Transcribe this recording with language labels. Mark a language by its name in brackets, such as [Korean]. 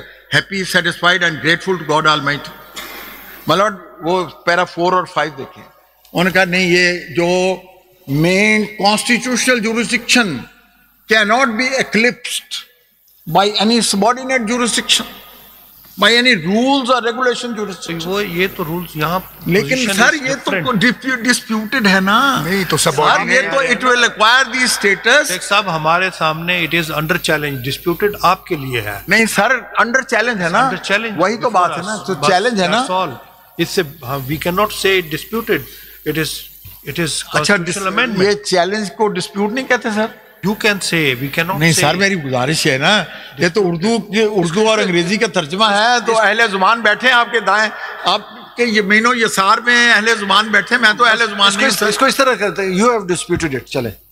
[English] happy, satisfied and grateful to God Almighty. [Urdu] My Lord, وہ پیرا 4 اور 5 دیکھیں. انہوں نے کہا نہیں, یہ جو [English] main constitutional jurisdiction cannot be eclipsed by any subordinate jurisdiction, by any rules or regulation jurisdiction. [Urdu] وہ یہ تو رولز یہاں, لیکن سر یہ تو ڈسپیوٹڈ ہے نا. نہیں تو سر یہ تو [English] it will acquire the status. [Urdu] شیخ صاحب ہمارے سامنے [English] it is under challenge, disputed [Urdu] آپ کے لیے ہے. نہیں سر, انڈر چیلنج ہے نا, وہی تو بات ہے نا, تو چیلنج ہے نا. اس سے [English] we cannot say disputed, it is [Urdu] اچھا, [English] constitutional amendment. [Urdu] یہ چیلنج کو ڈسپیوٹ نہیں کہتے سر. [English] You can say, we cannot [Urdu] نہیں [English] say. [Urdu] سر, میری گزارش ہے نا, یہ تو اردو اور انگریزی کا ترجمہ ہے, تو اہل زبان بیٹھے ہیں آپ کے دائیں, آپ کے یمین و یسار میں اہل زبان بیٹھے, میں تو اہل زبان نہیں. اس کو اس طرح کرتے ہیں, [English] you have disputed it, [Urdu] چلیں